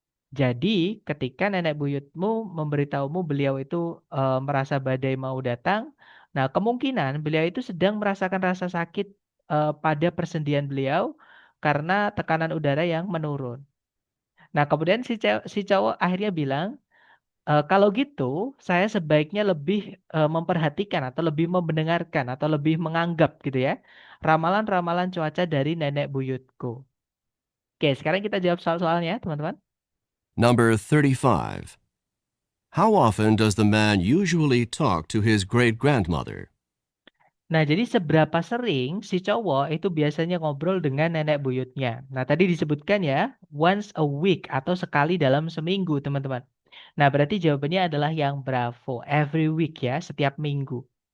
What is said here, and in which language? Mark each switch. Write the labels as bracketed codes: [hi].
[id] Jadi, ketika nenek buyutmu memberitahumu beliau itu merasa badai mau datang, nah kemungkinan beliau itu sedang merasakan rasa sakit pada persendian beliau karena tekanan udara yang menurun. Nah, kemudian si cowok akhirnya bilang, kalau gitu, saya sebaiknya lebih memperhatikan atau lebih mendengarkan atau lebih menganggap gitu ya, ramalan-ramalan cuaca dari nenek buyutku. Oke, sekarang kita jawab soal-soalnya, teman-teman. [en] Number 35. How often does the man usually talk to his great-grandmother? [id] Nah, jadi seberapa sering si cowok itu biasanya ngobrol dengan nenek buyutnya? Nah, tadi disebutkan ya, [en] once a week [id] atau sekali dalam seminggu, teman-teman. Nah, berarti jawabannya adalah yang bravo, [en] every week [id] ya, setiap minggu.